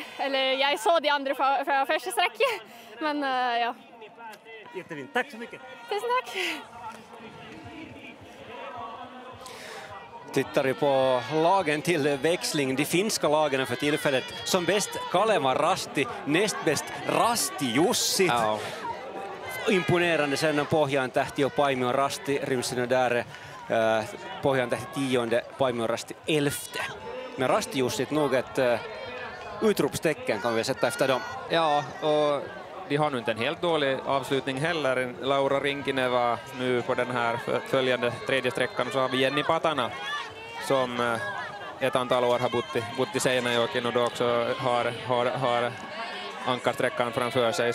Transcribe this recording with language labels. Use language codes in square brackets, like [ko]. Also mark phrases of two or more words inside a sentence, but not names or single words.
[sv] Eller jag såg de andra från första sträcket. Men ja. Jättefint. Tack så mycket. Tusen tack. Tittar vi på lagen till växling, de finska lagen för tillfället. Som bäst Kalevan Rasti, näst bäst Rasti Jussi. Ja. Imponerande sen Pohjan tähti och Paimion Rasti rymsina där. Pohjan tähti 10, Paimion Rasti 11. Men Rasti Jussit nog ett utropstecken kan vi sätta efter dem. Ja, och de har nu inte en helt dålig avslutning heller. Laura Rinkineva nu på den här följande tredje sträckan. Så har vi Jenny Patana som ett antal år har bott i Seinäjoki och då också har ankarsträckan framför sig.